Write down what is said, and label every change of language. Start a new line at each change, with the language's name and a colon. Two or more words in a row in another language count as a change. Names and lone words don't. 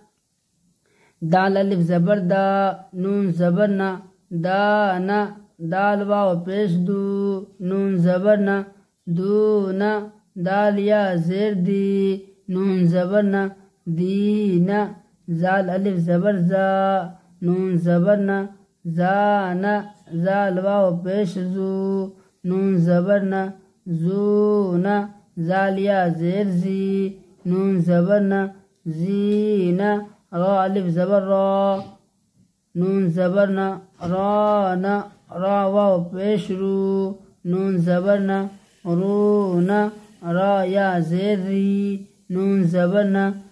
Urdu: دال الف زبر دا نون زبر نا دانا دال واو پیش دو نون زبر نا دونا دال یا زیر دی نون زبر نا دینا زال الف زبر زا نون زبر نا زانا زال واو پیش زو نون زبر نا زونا زال یا زیر زی نون زبر نا زینا را الف زبر را نون زبر نا رانا را واو پیش رو نون زبر نا رونا را یا زیر ری نون زبر نا